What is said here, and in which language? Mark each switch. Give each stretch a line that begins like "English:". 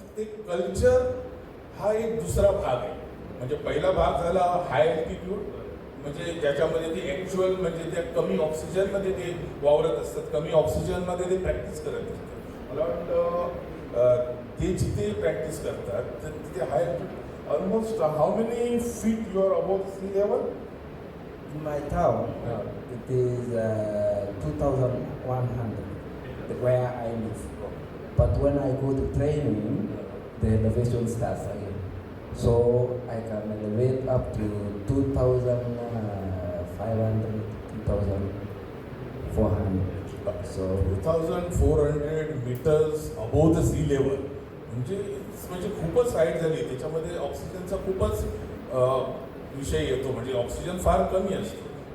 Marathi: ते कल्चर हा एक दुसरा भाग आहे. म्हणजे पहिला भाग झाला हाय अल्टिट्यूड म्हणजे ज्याच्यामध्ये ते ॲक्च्युअल म्हणजे त्या कमी ऑक्सिजनमध्ये ते वावरत असतात. कमी ऑक्सिजनमध्ये ते प्रॅक्टिस करत असतात. मला वाटतं ते जिथे प्रॅक्टिस करतात तर तिथे हाय altitude.
English: Almost how many feet you are above sea level? In my town, it is 2,100 where I live. But when I go to training, the elevation starts again. So I can elevate up to 2,500, 2,400. So 2,400 meters above the sea level.
Marathi: म्हणजे म्हणजे खूपच side झाली, त्याच्यामध्ये ऑक्सिजनचा खूपच विषय येतो, म्हणजे ऑक्सिजन फार कमी असतो.